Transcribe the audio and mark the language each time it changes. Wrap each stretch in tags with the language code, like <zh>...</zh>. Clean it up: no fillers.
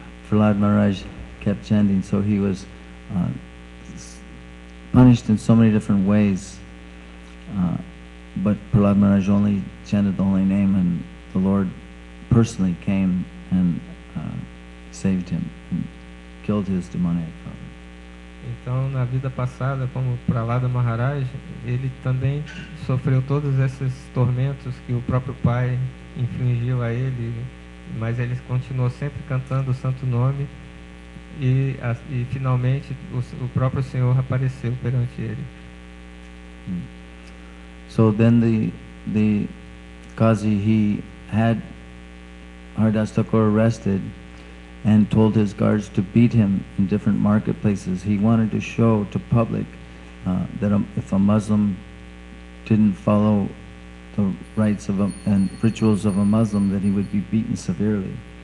<en>Prahlad Maharaj kept chanting, so he was punished in so many different ways, but Prahlad Maharaj only chanted the holy name, and the Lord personally came and saved him and killed his demoniac father.</en> <pt>Então, na vida passada, como Prahlada Maharaj, ele também sofreu todos esses tormentos que o próprio pai infligiu a ele, mas ele continuou sempre cantando o santo nome, e finalmente o próprio Senhor apareceu perante ele.</pt> <en>So then the Qazi, he had Haridas Thakur arrested, and told his guards to beat him in different marketplaces. He wanted to show to public that if a Muslim didn't follow the rites of and rituals of a Muslim, that he would be beaten severely.</en>